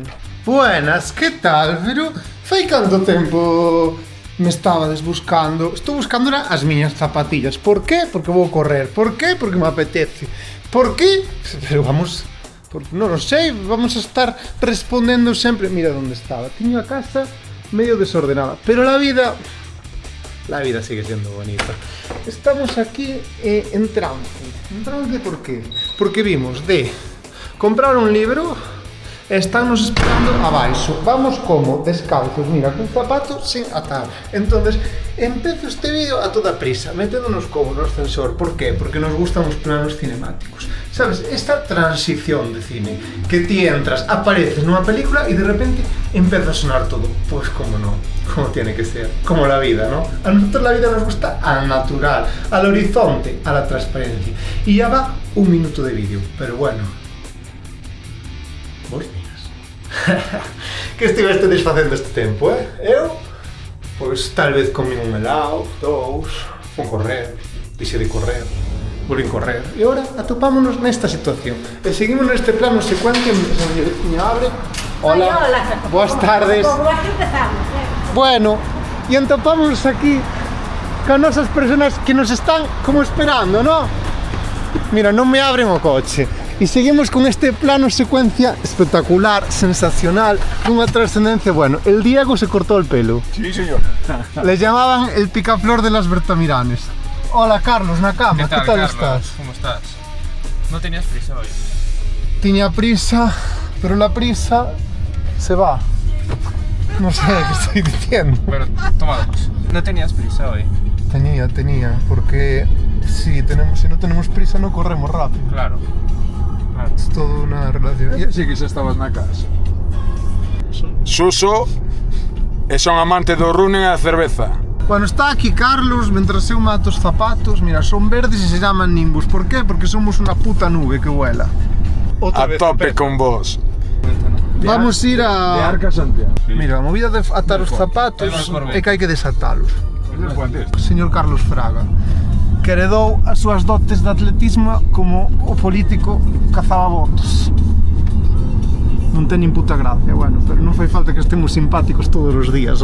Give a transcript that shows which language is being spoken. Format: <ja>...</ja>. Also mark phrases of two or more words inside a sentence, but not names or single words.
<es>Buenas, que tal?</es> <gl>Pero fai canto tempo me estabades buscando? Estou buscando as miñas zapatillas. Por qué? Porque vou correr. Por qué? Porque me apetece. Por qué? Pero vamos... non o sei, vamos a estar respondendo sempre... Mira onde estaba. Tiño a casa medio desordenada.</gl> <es>Pero la vida sigue siendo bonita. Estamos aquí en trance. En trance por qué?</es> <gl>Porque vimos de comprar un libro e estánnos esperando abaixo. Vamos como? Descalzos, mira, cun zapato sin atar. Entonces, empezo este vídeo a toda prisa, meténdonos como no ascensor. Por qué? Porque nos gustan os planos cinemáticos. Sabes, esta transición de cine, que ti entras, apareces nunha película e de repente empeza a sonar todo.</gl> <es>Pues como no, como tiene que ser, como la vida, ¿no? A nosotros la vida nos gusta al natural, al horizonte, a la transparencia. Y ya va un minuto de vídeo, pero bueno.</es> <gl>Vos miras. Que estiveste desfacendo este tempo, Eu? Pois tal vez comín un helado, dous, fun correr, dixe de correr, volvín correr. E agora atopámonos nesta situación. E seguimos neste plano secuencia, señor abre. Hola, boas tardes. Bueno, e atopámonos aquí con nosas personas que nos están como esperando, ¿no? Mira, non me abren o coche.</gl> <es>Y seguimos con este plano secuencia espectacular, sensacional, una trascendencia. Bueno, el Diego se cortó el pelo. Sí, señor. Le llamaban el picaflor de las Bertamiranes. Hola, Carlos Nakama, ¿qué tal Carlos? estás? ¿Cómo estás? ¿No tenías prisa hoy? Tenía prisa, pero la prisa se va. No sé qué estoy diciendo. Pero, toma dos. ¿No tenías prisa hoy? Tenía, porque si no tenemos prisa no corremos rápido. Claro. Es toda una relación.</es> <gl>Sí que xa estabas na casa. Suso e son amante do running e a cerveza. Bueno, está aquí Carlos, mientras eu mato os zapatos. Mira, son verdes e se llaman Nimbus.</gl> <es>¿Por qué? Porque somos una puta nube que vuela.</es> <gl>A tope con vos. Vamos a ir De a... Arca Santiago. Mira, a movida de atar os zapatos é que hai que desatalos. Señor Carlos Fraga, que heredou as súas dotes de atletismo como o político cazaba votos. Non ten nin puta gracia, bueno, pero non fai falta que estemos simpáticos todos os días.</gl>